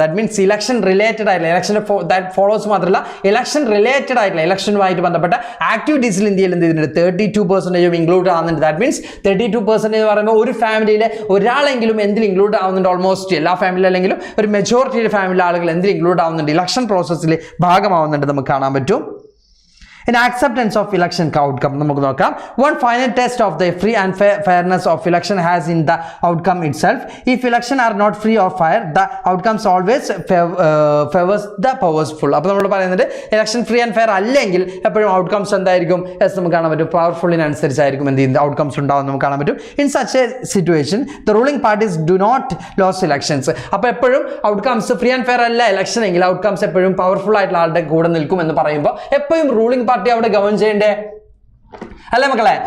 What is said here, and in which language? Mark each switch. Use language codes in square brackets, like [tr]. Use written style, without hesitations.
[ml] That means election related ആയിട്ടുള്ള ഇലക്ഷൻ്റെ that follows മാത്രമല്ല ഇലക്ഷൻ റിലേറ്റഡ് ആയിട്ടുള്ള ഇലക്ഷനുമായിട്ട് ബന്ധപ്പെട്ട ആക്ടിവിറ്റീസിൽ ഇന്ത്യയിൽ എന്ത് ചെയ്തിട്ടുണ്ട് 32% ഇൻക്ലൂഡ് ആവുന്നുണ്ട്. ദാറ്റ് മീൻസ് 32% എന്ന് പറയുമ്പോൾ ഒരു ഫാമിലിയിലെ ഒരാളെങ്കിലും എന്തിൽ ഇൻക്ലൂഡ് ആവുന്നുണ്ട് ഓൾമോസ്റ്റ് എല്ലാ ഫാമിലി അല്ലെങ്കിലും ഒരു മെജോറിറ്റിയുടെ ഫാമിലി ആളുകൾ എന്തിൽ ഇൻക്ലൂഡ് ആവുന്നുണ്ട് ഇലക്ഷൻ പ്രോസസ്സിൽ ഭാഗമാവുന്നുണ്ട് നമുക്ക് കാണാൻ പറ്റും. [en] In acceptance of election outcome [ml] നമുക്ക് നോക്കാം. [en] One final test of the free and fairness of election has in the outcome itself. If election are not free or fair, the outcomes always favors the powerful. [ml] അപ്പോൾ നമ്മൾ പറയുന്നത് election free and fair അല്ലെങ്കിൽ എപ്പോഴും outcomes എന്തായിരിക്കും yes നമുക്ക് കാണാൻ പറ്റും പവർഫുള്ളിനനുസരിച്ചായിരിക്കും എന്ത് ചെയ്യുന്നത് ഔട്ട്കംസ് ഉണ്ടാവും നമുക്ക് കാണാൻ പറ്റും. [en] In such a situation the ruling parties do not lose elections. [ml] അപ്പോൾ എപ്പോഴും ഔട്ട്കംസ് ഫ്രീ ആൻഡ് ഫെയർ അല്ല ഇലക്ഷൻ എങ്കിൽ ഔട്ട്കംസ് എപ്പോഴും പവർഫുൾ ആയിട്ടുള്ള ആളുടെ കൂടെ നിൽക്കും എന്ന് പറയുമ്പോൾ എപ്പോഴും റൂളിംഗ് പാർട്ടി അവിടെ ഗവൺ ചെയ്യണ്ടേ അല്ലേ മക്കളെ?